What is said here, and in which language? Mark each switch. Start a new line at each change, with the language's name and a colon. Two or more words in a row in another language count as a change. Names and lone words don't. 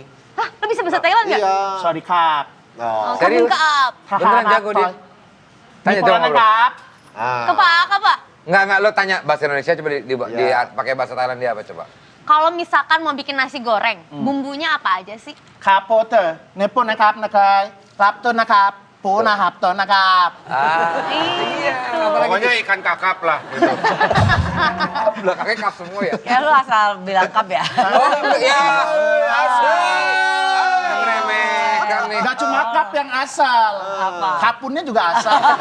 Indonesian: Hah, lu bisa bahasa Thailand nggak? Iya. Sorry, Kak. Oh. Serius? Keap. Beneran jago dia. Tanya coba ngobrol. Kak. Ah. Kepak apa? Enggak, lo tanya bahasa Indonesia coba pakai bahasa Thailand dia apa coba? Kalau misalkan mau bikin nasi goreng, bumbunya apa aja sih? ครับโปเตอร์เนปโปนะครับนะครับครับต้นนะครับปูนะครับต้นนะครับ Iya. Pokoknya ikan kakap lah. Gitu. Belakangnya kap semua ya? Ya lu asal bilang kap ya. Oh, ya. Meremehkan nih. Gak cuma kap yang asal, kapunnya juga asal.